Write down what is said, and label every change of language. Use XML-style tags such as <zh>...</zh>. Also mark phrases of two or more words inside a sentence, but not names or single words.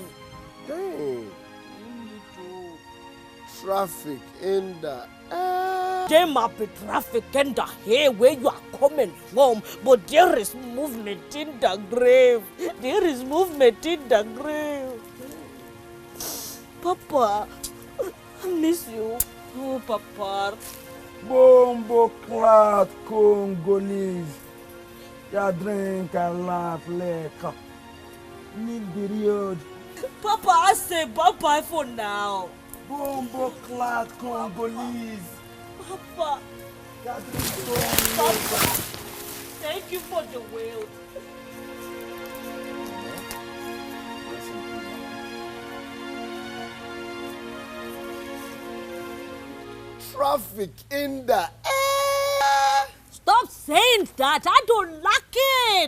<en>Dang. Traffic in the There might be traffic in the here where you are coming from, but there is movement in the grave. There is movement in the grave. Papa, I miss you. Oh, Papa. Bombo clot Congolese. Ya drink a lot liquor. Need the road. Papa, I say bye-bye for now. Bombo clot Congolese. Papa. Papa. Thank you for the will. Traffic in the air. Stop saying that. I don't like it.</en>